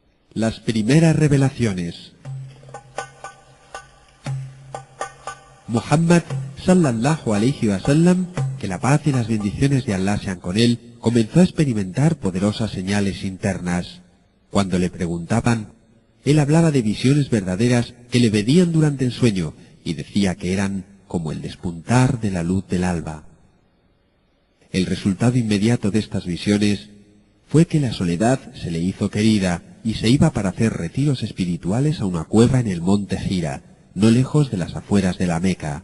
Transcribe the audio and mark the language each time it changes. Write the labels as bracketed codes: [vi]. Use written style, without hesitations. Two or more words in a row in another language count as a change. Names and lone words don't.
[es] Las primeras revelaciones. [ar] محمد صلى الله عليه وسلم, [es] que la paz y las bendiciones de Allah sean con él, comenzó a experimentar poderosas señales internas. Cuando le preguntaban, él hablaba de visiones verdaderas que le venían durante el sueño y decía que eran como el despuntar de la luz del alba. El resultado inmediato de estas visiones fue que la soledad se le hizo querida y se iba para hacer retiros espirituales a una cueva en el monte Gira, no lejos de las afueras de la Meca.